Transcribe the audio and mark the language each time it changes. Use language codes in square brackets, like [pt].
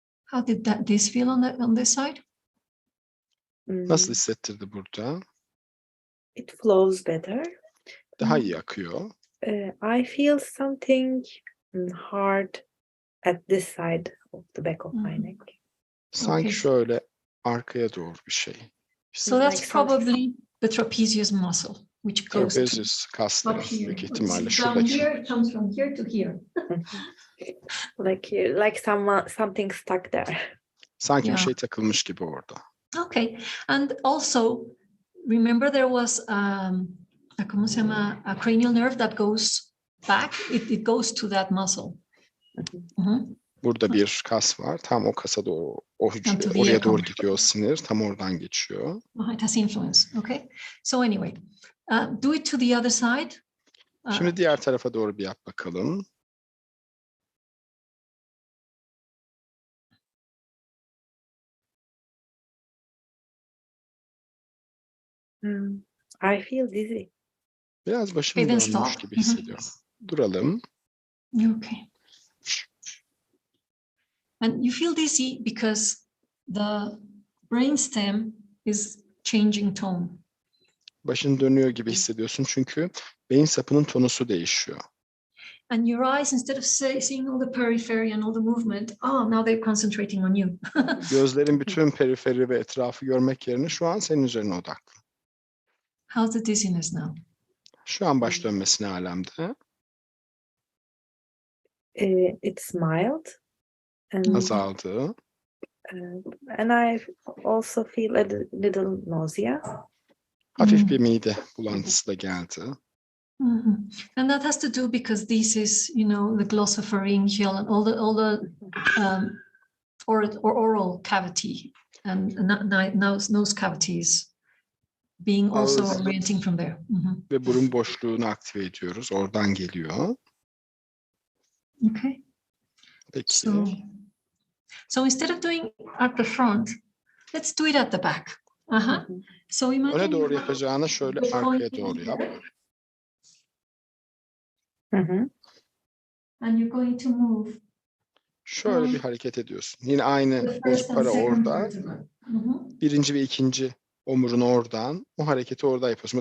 [en] How did this feel on this side? [tr] Nasıl hissettirdi burada? [en] It flows better. [tr] Daha iyi akıyor. [en] I feel something hard at this side of the back of my neck. [tr] Sanki şöyle arkaya doğru bir şey. [en] So that's probably the trapezius muscle, which goes [tr] Trapezius kasları büyük ihtimalle [en] from [tr] şuradaki. [en] here, comes from here to here. Like something stuck there. [tr] Sanki bir şey takılmış gibi orada. [en] Okay, and also remember there was [es] ¿cómo se llama? [en] A cranial nerve that goes back. It goes to that muscle. [tr] Burada bir kas var. Tam o kasa doğru, oraya doğru gidiyor sinir. Tam oradan geçiyor. [en] It has influence. Okay. So anyway, do it to the other side. [tr] Şimdi diğer tarafa doğru bir yap bakalım. [en] I feel dizzy. [tr] Biraz başım dönmüş gibi hissediyorum. Duralım. [en] Okay. And you feel dizzy because the brainstem is changing tone. [tr] Başın dönüyor gibi hissediyorsun çünkü beyin sapının tonusu değişiyor. [en] And your eyes, instead of seeing all the periphery and all the movement, now they're concentrating on you. [tr] Gözlerin bütün periferi ve etrafı görmek yerine şu an senin üzerine odaklı. [en] How's the dizziness now? [tr] Şu an baş dönmesi ne alemde? [en] It's mild. And, [tr] Azaldı. [en] and I also feel a little nausea. [tr] Hafif bir mide bulantısı da geldi. Mm-hmm. [en] And that has to do because this is, the glossopharyngeal and all the oral cavity and nose cavities being also [tr] Ağız [en] orienting from there. Mm-hmm. [tr] ve burun boşluğunu aktive ediyoruz. Oradan geliyor. [en] Okay. [tr] Peki. [en] So instead of doing at the front, let's do it at the back. So imagine [tr] Öne doğru yapacağına şöyle arkaya doğru yap. [en] And you're going to move. [tr] Şöyle bir hareket ediyorsun. Yine aynı bozuk para orada. Birinci ve ikinci omurun oradan. O hareketi orada yapıyorsun.